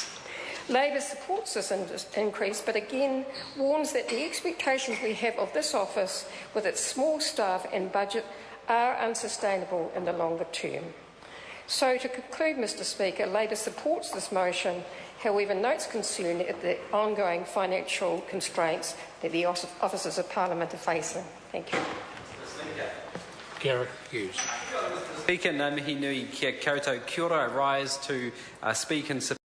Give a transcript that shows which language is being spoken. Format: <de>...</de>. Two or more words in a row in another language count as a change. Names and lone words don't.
<en>Labor supports this increase, but again warns that the expectations we have of this office, with its small staff and budget, are unsustainable in the longer term. So to conclude, Mr Speaker, Labor supports this motion, however notes concern at the ongoing financial constraints that the officers of Parliament are facing. Thank you. Garrett Hughes. Speaker,</en> <mi>ngā mihi nui kia koutou. Kia ora,</mi> <en>I rise to speak in support</en>